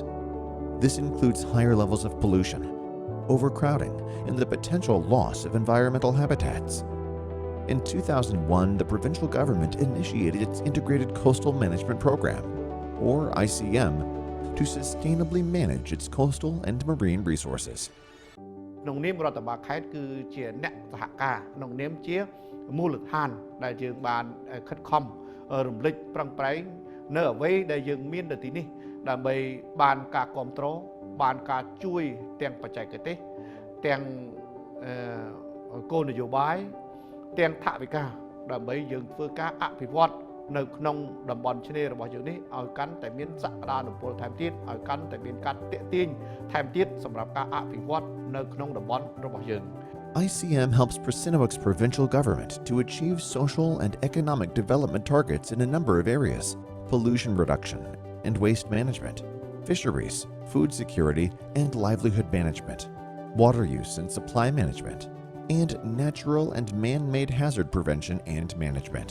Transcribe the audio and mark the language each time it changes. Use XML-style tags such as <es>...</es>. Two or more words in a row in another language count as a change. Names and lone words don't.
<en>This includes higher levels of pollution, overcrowding, and the potential loss of environmental habitats. In 2001, the provincial government initiated its Integrated Coastal Management Program, or ICM, to sustainably manage its coastal and marine resources.</en> <km>ក្នុងនាមរដ្ឋបាលខេត្តគឺជាអ្នកសហការក្នុងនាមជាមូលដ្ឋានដែលយើងបានខិតខំរំលេច ប្រឹងប្រែងនៅអ្វីដែលយើងមាននៅទីនេះដើម្បីបានការគ្រប់គ្រងបានការជួយទាំងបច្ចេកទេសទាំងគោលនយោបាយទាំងថវិកាដើម្បីយើងធ្វើការអភិវឌ្ឍនៅក្នុងតំបន់ឆ្នេររបស់យើងនេះឲ្យកាន់តែមានសក្តានុពលថែមទៀតឲ្យកាន់តែមានការទាក់ទាញថែមទៀតសម្រាប់ការអភិវឌ្ឍនៅក្នុងតំបន់របស់យើង</km> <en>ICM helps Preah Sihanouk's provincial government to achieve social and economic development targets in a number of areas: pollution reduction and waste management, fisheries, food security and livelihood management, water use and supply management, and natural and man-made hazard prevention and management.</en>